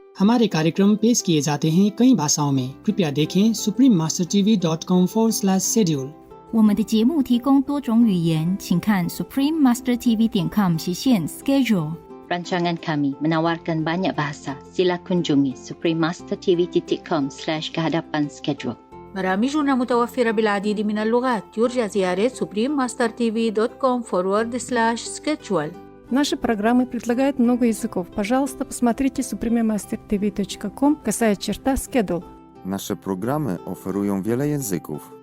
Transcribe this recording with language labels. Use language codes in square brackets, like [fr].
[hi] हमारे कार्यक्रम पेश किए जाते हैं कई भाषाओं में। कृपया देखें suprememastertv.com/schedule。 [zh] 我们的节目提供多种语言，请看 suprememastertv.com/schedule。 [ms] Rancangan kami menawarkan banyak bahasa. Sila kunjungi suprememastertv.com/kehadapan-schedule. [ar] برامجنا متوفرة بالعديد من اللغات. يرجى زيارة suprememastertv.com/schedule. [ru] Наши программы предлагают много языков. Пожалуйста, посмотрите suprememastertv.com/schedule. [pl] Nasze programy oferują wiele języków.